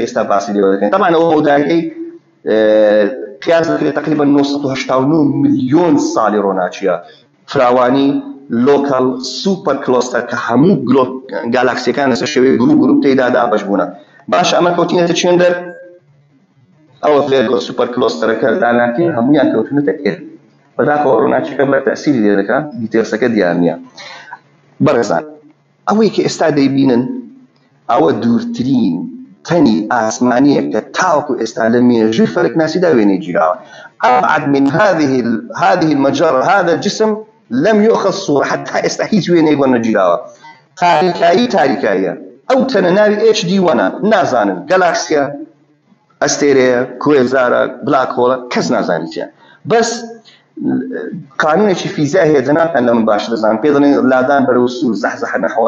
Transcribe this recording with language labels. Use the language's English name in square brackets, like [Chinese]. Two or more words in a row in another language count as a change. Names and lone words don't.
[Central Kurdish] ئێستا باسی لێوە دەکەن طبعا ئەوە مەودایەکەی قیاس دەکرێت تقریبا 989 ملیۆن ساڵی ڕۆناچیە فراوانی لۆکەڵ سوپەر کلۆستەر کە هەموو گالاکسیەکان لەسەر شێوەیە گروپ تێیدا دابەش بوونە باش ئەمە کەوتینەتە چێن دەر ئەوە ڤێرگۆ سوپەر کلۆستەرەکە لاناکی هەمویان کەوتنەتە ئێرە بەداخەوە ڕۆناچیەکە بە تەسیری لێ دەکات دیتێلسەکە دیار نییە بەڕێزان ئەوەی کە ئێستا دەیبینن ئەوە دوورترین تەنی ئاسمانیە کە تاوەکو ئێستا لە مێژووی فەلەکناسیدا وێنەی گیراوە [Arabic] أبعد من هذه المجرة هذا الجسم لم يؤخذ صورة حتى [Central Kurdish] ئێستا هیچ وێنەی بۆ نەگیراوە تاریکاییە ئەو تەنە ناوی HD1 نازانن گەلاکسیە ئەستێرەیە کوێزارە [English] black hole [Central Kurdish] کەس نازانی چیە بەس قانونێکی فیزیا هەیە جەنابان لە من باش دەزانن پێ دەڵێن لادان بەرەو سوور [Arabic] زەحزەح نەحو